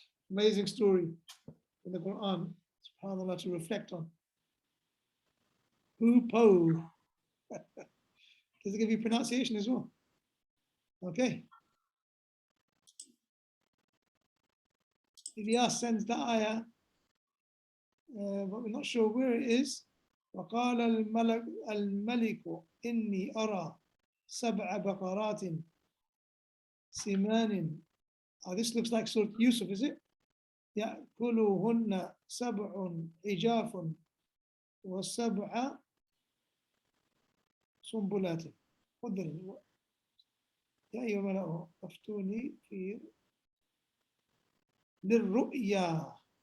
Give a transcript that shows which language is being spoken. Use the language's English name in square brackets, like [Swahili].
[English] Amazing story in the Quran, subhanAllah, to reflect on. Hoopo. Does it give you pronunciation as well? Okay. Ilyas sends the ayah, but we're not sure where it is. [Arabic] وقال الملك إني أرى سبع بقرات سمان. [English] This looks like Surah Yusuf, is it? [Arabic] يأكلهن سبع عجاف وسبع سنبلات. يا أيها الملأ أفتوني في للرؤيا.